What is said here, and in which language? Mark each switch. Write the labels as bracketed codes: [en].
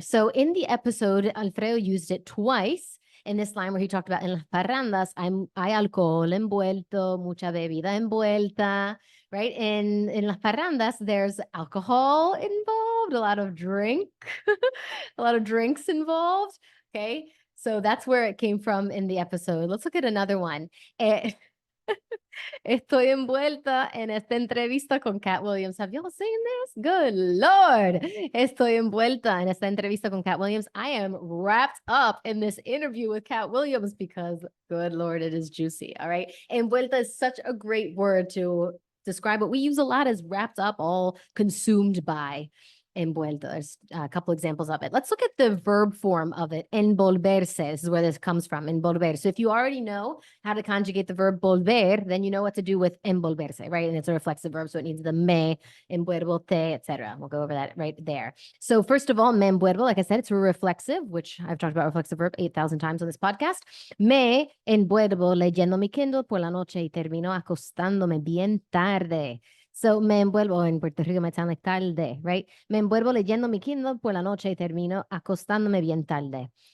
[en] So in the episode, Alfredo used it twice in this line where he talked about [es] en las parrandas, hay alcohol envuelto, mucha bebida envuelta, [en] right? In las parrandas, there's alcohol involved, a lot of drink, a lot of drinks involved, okay? So that's where it came from in the episode. Let's look at another one. [es] Estoy envuelta en esta entrevista con Cat Williams. [en] Have y'all seen this? Good Lord. [es] Estoy envuelta en esta entrevista con Cat Williams. [en] I am wrapped up in this interview with Cat Williams because, good Lord, it is juicy. All right. Envuelta is such a great word to describe what we use a lot as wrapped up, all consumed by. Envuelto. There's a couple examples of it. Let's look at the verb form of it. Envolverse. This is where this comes from. Envolver. So if you already know how to conjugate the verb volver, then you know what to do with envolverse, right? And it's a reflexive verb, so it needs the me, envuelvo, te, etc. We'll go over that right there. So first of all, me envuelvo, like I said, it's a reflexive, which I've talked about reflexive verb 8,000 times on this podcast. [es] Me envuelvo leyendo mi Kindle por la noche y termino acostándome bien tarde. [en] So [es] me envuelvo, [en] in Puerto Rico [es] me [en] sound like [es] tarde, [en] right? [es] Me envuelvo leyendo mi Kindle por la noche y termino acostándome bien tarde.